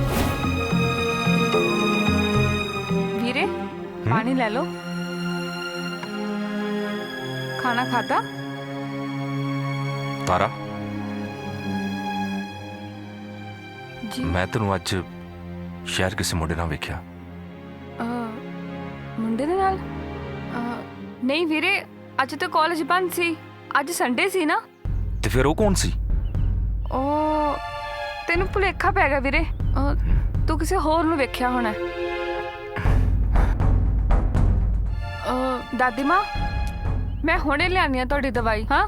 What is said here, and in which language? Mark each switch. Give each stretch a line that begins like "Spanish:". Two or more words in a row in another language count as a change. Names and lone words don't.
Punjabi: ਵੀਰੇ ਪਾਣੀ ਲੈ ਲੋ। ਖਾਣਾ ਖਾਤਾ? ਤਾਰਾ जी। ਮੈਂ ਤੈਨੂੰ ਅੱਜ ਸ਼ਹਿਰ ਕਿਸੇ ਮੁੰਡੇ ਨਾਲ ਵੇਖਿਆ। ਮੁੰਡੇ ਦੇ ਨਾਲ? ਨਹੀਂ ਵੀਰੇ, ਅੱਜ ਤਾਂ ਕਾਲਜ ਬੰਦ ਸੀ। ਅੱਜ ਸੰਡੇ ਸੀ ਨਾ। ਤੇ ਫਿਰ ਉਹ ਕੌਣ ਸੀ? ਉਹ ਤੈਨੂੰ ਭੁਲੇਖਾ ਪੈ ਗਿਆ ਵੀਰੇ। ਤੂੰ ਕਿਸੇ ਹੋਰ ਨੂੰ ਵੇਖਿਆ ਹੋਣਾ। ਦਾਦੀ ਮਾਂ, ਮੈਂ ਹੁਣੇ ਲਿਆਨੀ ਆ ਤੁਹਾਡੀ ਦਵਾਈ। ਹਾਂ